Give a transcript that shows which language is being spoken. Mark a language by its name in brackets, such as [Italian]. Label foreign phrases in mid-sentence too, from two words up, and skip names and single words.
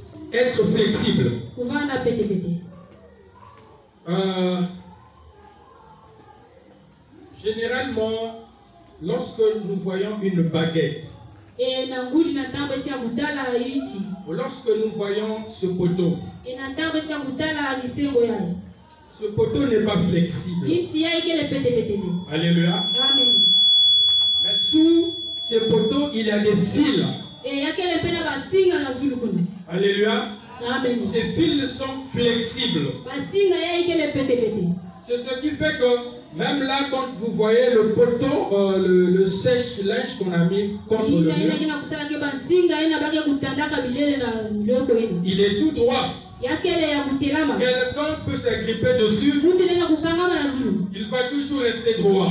[French] être flexible. [Kituba (Democratic Republic of Congo)] kuvanda pete. [French] Généralement, lorsque nous voyons une baguette, [Kituba (Democratic Republic of Congo)] E na ngudi na tambo tia kutala iti. [French] ou lorsque nous voyons ce poteau, [Kituba (Democratic Republic of Congo)] E na tambo tia kutala lisengo yayo. [French] ce poteau n'est pas flexible. [Kituba (Democratic Republic of Congo)] Iti ya ikele pete. [French] Alléluia. Amen. Mais sous ce poteau, il y a des fils. [Kituba (Democratic Republic of Congo)] E yakele pena basinga na zulu kuna. [French] Alléluia. Amen. Ces fils sont flexibles. [Kituba (Democratic Republic of Congo)] Basinga ya ikele pete. [French] C'est ce qui fait que même là, quand vous voyez le poteau, le sèche-linge qu'on a mis contre le mur, il est tout droit. Quelqu'un peut s'agripper dessus, il va toujours rester droit.